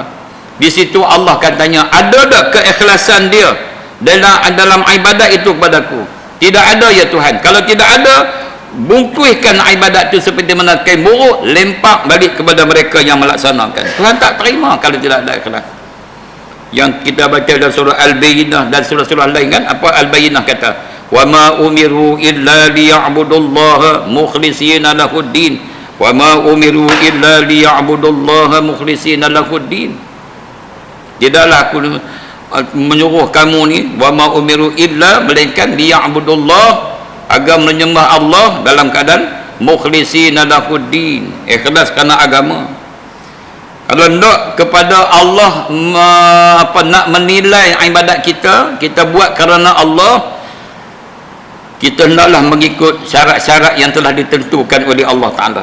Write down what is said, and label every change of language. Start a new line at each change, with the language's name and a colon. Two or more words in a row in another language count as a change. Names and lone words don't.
Malay: Di situ Allah akan tanya, ada tak keikhlasan dia dalam ibadat itu kepadaku? Tidak ada ya Tuhan. Kalau tidak ada, bungkuskan ibadat itu seperti mana kain buruk, lempak balik kepada mereka yang melaksanakan. Tuhan tak terima kalau tidak ada ikhlas. Yang kita baca dalam surah Al-Bayyinah dan surah-surah lain kan, apa Al-Bayyinah kata,
Arabic: وما أمروا إلا ليعبدوا الله مخلصين له الدين، وما أمروا إلا ليعبدوا الله مخلصين له الدين.
Malay: Tidaklah aku menyuruh kamu ni,
Arabic: وما أمروا إلا,
Malay: melainkan liya'budullah, agar menyembah Allah dalam keadaan
Arabic: مخلصين له الدين,
Malay: ikhlas kerana agama. Kalau nak kepada Allah nak menilai ibadat kita, kita buat kerana Allah, kita hendaklah mengikut syarat-syarat yang telah ditentukan oleh Allah Ta'ala.